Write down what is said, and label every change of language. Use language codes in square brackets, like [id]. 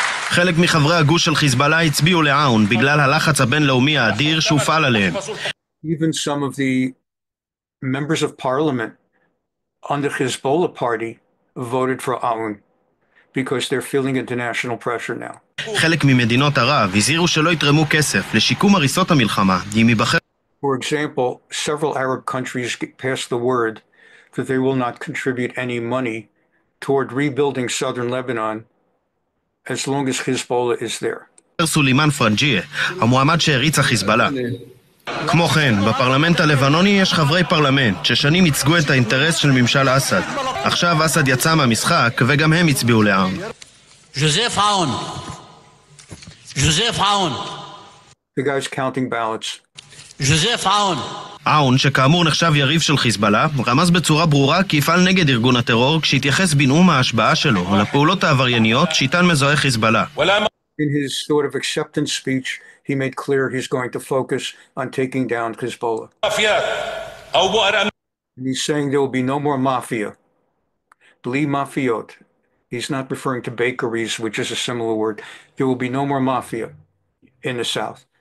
[he] חלק מחברי הגוש של חיזבאללה הצביעו לעאון בגלל הלחץ הבינלאומי האדיר שהופעל עליהם. [en] Even some of the members of parliament on the Hezbollah party voted for Aoun because they're feeling international pressure now. [he] חלק ממדינות ערב הזהירו שלא יתרמו כסף לשיקום הריסות המלחמה, אם ייבחר. [en] For example, several Arab countries passed the word that they will not contribute any money toward rebuilding southern Lebanon as long as Hezbollah is there. [he] סולימאן פרנג'יה, המועמד שהריץ החיזבאללה. כמו כן, בפרלמנט הלבנוני יש חברי פרלמנט ששנים ייצגו את האינטרס של ממשל אסד. עכשיו אסד יצא מהמשחק וגם הם הצביעו לעאון. [en] Joseph Aoun. Joseph Aoun. The guy's counting ballots. Joseph Aoun. [he] עאון, שכאמור נחשב יריב של חיזבאללה, רמז בצורה ברורה כי יפעל נגד ארגון הטרור כשהתייחס בנאום ההשבעה שלו לפעולות העברייניות שאיתן מזוהה חיזבאללה. [en] In his sort of acceptance speech, he made clear he's going to focus on taking down Hezbollah. And he's saying there will be no more mafia. [he] Bli mafiot. [en] He's not referring to bakeries, which is a similar word. There will be no more mafia in the south.